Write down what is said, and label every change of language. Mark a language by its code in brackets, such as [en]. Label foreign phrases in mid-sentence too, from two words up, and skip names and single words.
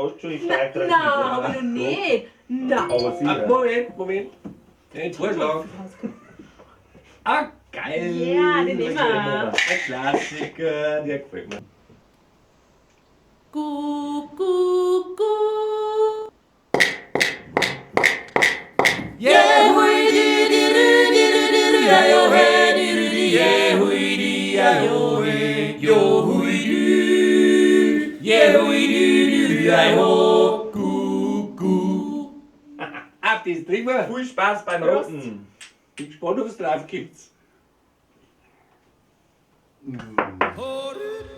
[de] bisschen stärker. Nein, aber noch nicht. Nein. Aber sicher. Moment. Den Vorschlag. Ah, geil. Ja, den nehmen wir. Ein Klassiker, der gefällt mir. Gu, gu, gu. Yeah, hui di di ri di ri di ri ya yo he di ri di yeah, hui di ya yo he yo hui di yeah, hui di di di ya yo gu gu. Ab das drüber. Viel Spaß beim Prost. Roten. Bin gespannt, was drauf gibt. Oh,